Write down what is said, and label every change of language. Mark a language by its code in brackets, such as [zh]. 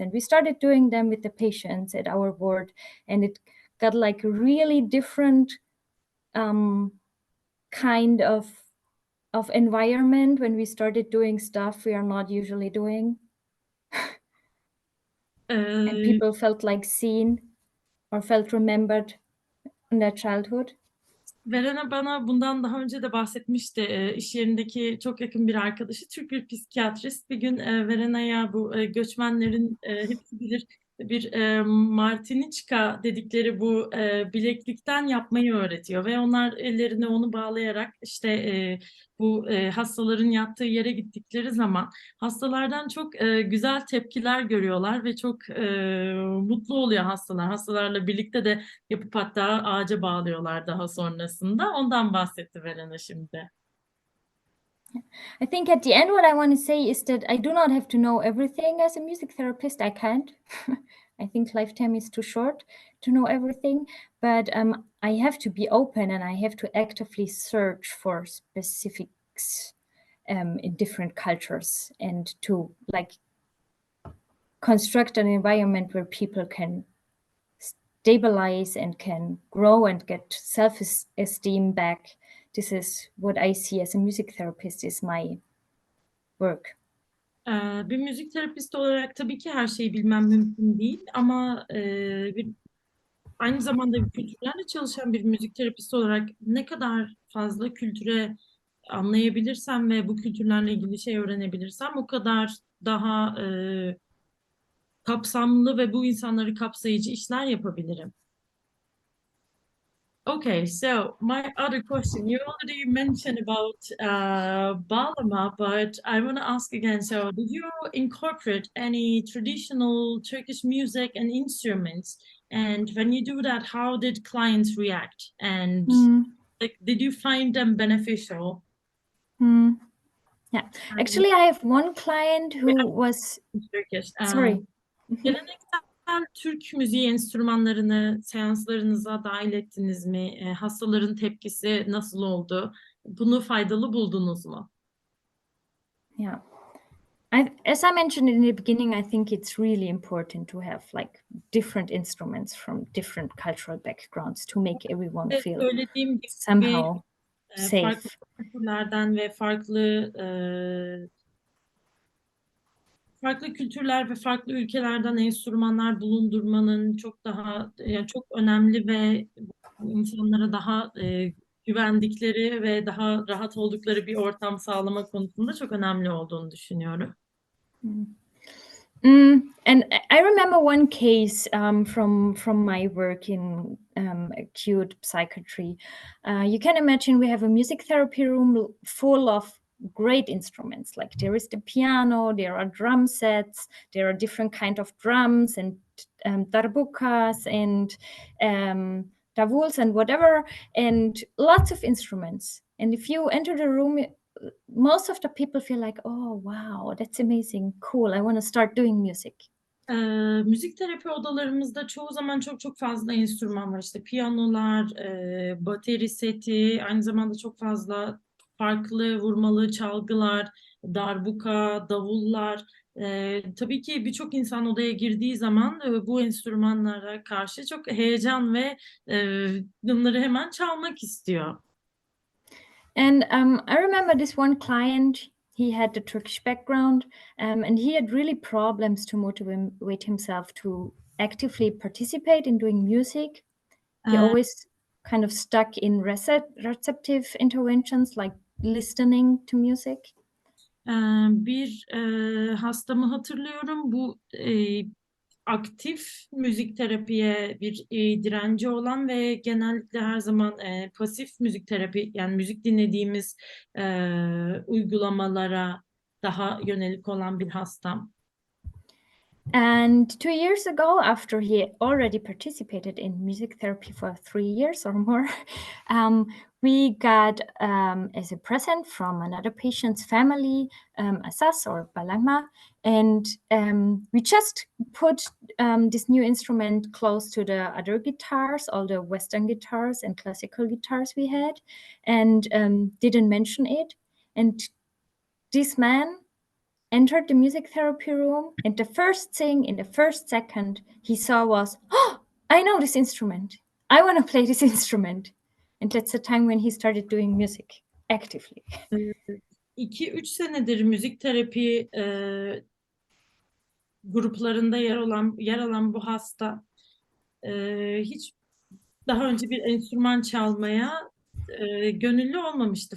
[en] And we started doing them with the patients at our ward. And it got like a really different kind of environment when we started doing stuff we are not usually doing. And people felt like seen or felt remembered in their childhood. [tr] Verena bana bundan daha önce de bahsetmişti. İş yerindeki çok yakın bir arkadaşı, Türk bir psikiyatrist. Bir gün Verena'ya bu göçmenlerin hepsi bilir bir martiniçka dedikleri bu bileklikten yapmayı öğretiyor. Ve onlar ellerine onu bağlayarak işte bu hastaların yattığı yere gittikleri zaman hastalardan çok güzel tepkiler görüyorlar ve çok mutlu oluyor hastalar. Hastalarla birlikte de yapıp hatta ağaca bağlıyorlar daha sonrasında. Ondan bahsetti Verena şimdi. [en] I think at the end what I want to say is that I do not have to know everything as a music therapist. I can't. I think lifetime is too short to know everything, but I have to be open and I have to actively search for specifics in different cultures and to like construct an environment where people can stabilize and can grow and get self-esteem back. This is what I see as a music therapist is my work. [tr] Bir müzik terapisti olarak tabii ki her şeyi bilmem mümkün değil ama aynı zamanda kültürlerle çalışan bir müzik terapisti olarak ne kadar fazla kültüre anlayabilirsem ve bu kültürlerle ilgili şey öğrenebilirsem o kadar daha kapsamlı ve bu insanları kapsayıcı işler yapabilirim. [en] Okay, so my other question, you already mentioned about bağlama, but I want to ask again, so did you incorporate any traditional Turkish music and instruments? And when you do that, how did clients react? And like, did you find them beneficial? Yeah, actually I have one client who was, Turkish. sorry. [tr] Geleneksel Türk müziği enstrümanlarını seanslarınıza dahil ettiniz mi? Hastaların tepkisi nasıl oldu? Bunu faydalı buldunuz mu? [en] Yeah. As I mentioned in the beginning, I think it's really important to have like different instruments from different cultural backgrounds to make everyone feel [tr] Söylediğim gibi [en] somehow safe. [tr] farklı kültürlerden ve farklı kültürler ve farklı ülkelerden enstrümanlar bulundurmanın çok daha yani çok önemli ve insanlara daha güvendikleri ve daha rahat oldukları bir ortam sağlama konusunda çok önemli olduğunu düşünüyorum. [en] And I remember one case from my work in acute psychiatry. You can imagine we have a music therapy room full of great instruments. Like there is the piano, there are drum sets, there are different kind of drums and darbukas and davuls and whatever, and lots of instruments. And if you enter the room, most of the people feel like, oh, wow, that's amazing, cool, I want to start doing music. [tr] Müzik terapi odalarımızda çoğu zaman çok fazla enstrüman var. İşte piyanolar, bateri seti, aynı zamanda çok fazla farklı vurmalı çalgılar, darbuka, davullar. Tabii ki birçok insan odaya girdiği zaman bu enstrümanlara karşı çok heyecan ve bunları hemen çalmak istiyor. [en] And I remember this one client, he had the Turkish background, and he had really problems to motivate himself to actively participate in doing music. He Ee, always kind of stuck in receptive interventions like listening to music. [tr] Bir hastamı hatırlıyorum. Bu aktif müzik terapiye bir direnci olan ve genellikle her zaman pasif müzik terapi, yani müzik dinlediğimiz uygulamalara daha yönelik olan bir hastam. [en] And 2 years ago, after he already participated in music therapy for 3 years or more, we got as a present from another patient's family, a saz or balangma, and we just put this new instrument close to the other guitars, all the Western guitars and classical guitars we had, and didn't mention it. And this man entered the music therapy room, and the first thing in the first second he saw was, "Oh, I know this instrument. I want to play this instrument." And that's the time when he started doing music actively. [tr] 2-3 senedir müzik terapi gruplarında yer alan bu hasta hiç daha önce bir enstrüman çalmaya gönüllü olmamıştı.